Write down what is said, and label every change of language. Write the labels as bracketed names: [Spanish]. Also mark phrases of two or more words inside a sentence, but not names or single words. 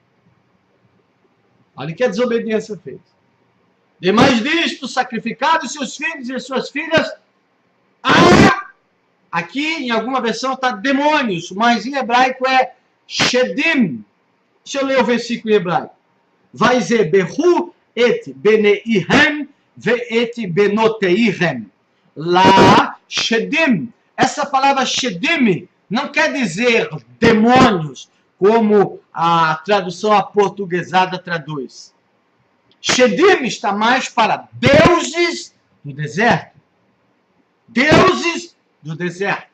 [Portuguese] Olha que a desobediência fez. Demais disto, sacrificaram seus filhos e suas filhas aqui em alguma versão está demônios, mas em hebraico é Shedim. Deixa eu ler o versículo em hebraico. Vai dizer, [Hebrew] ויזבחו את בניהם ואת בנותיהם. lá, shedim. [Portuguese] Essa palavra shedim não quer dizer demônios, como a tradução aportuguesada traduz. Shedim está mais para deuses do deserto. Deuses do deserto.